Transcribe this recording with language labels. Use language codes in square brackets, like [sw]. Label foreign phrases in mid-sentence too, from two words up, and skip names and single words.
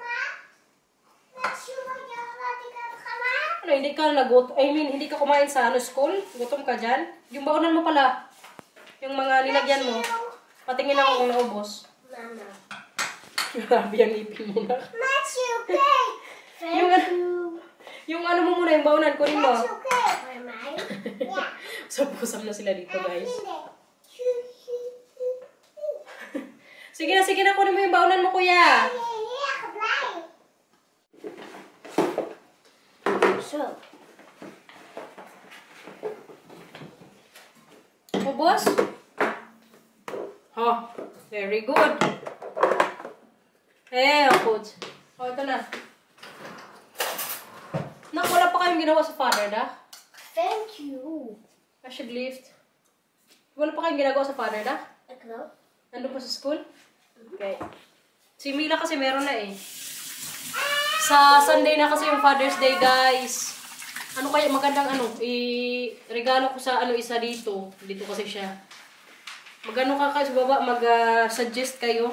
[tl] Ano, hindi ka hindi ka kumain sa school? Gutom ka dyan? Yung baonan mo pala. Yung mga nilagyan mo. Patingin ako kung naubos. Mama. Grabe yung ipin mo na. Matthew, cake. Yung mo muna, yung baonan, kunin mo. Matthew, cake. [nl] Voor mij? Ja. [tl] Sabusam na sila dito, guys. Sige na, kunin mo yung baonan mo, kuya. [nl] Zo. [tl] Ubos? [en] Oh, very good. Good. [tl] Oh, ito na. Nak, wala pa kayong ginawa sa father, da? [en] Thank you. [nl] Alsjeblieft. [tl] Wala pa kayong ginagawa sa father, da? [nl] Ik wel. [tl] Nandun pa sa school? Okay. Si Mila kasi meron na eh. Sa Sunday na kasi yung Father's Day, guys. Ano kaya magandang regalo ko sa isa dito. Dito kasi siya. Magano ka sa baba, mag-suggest kayo.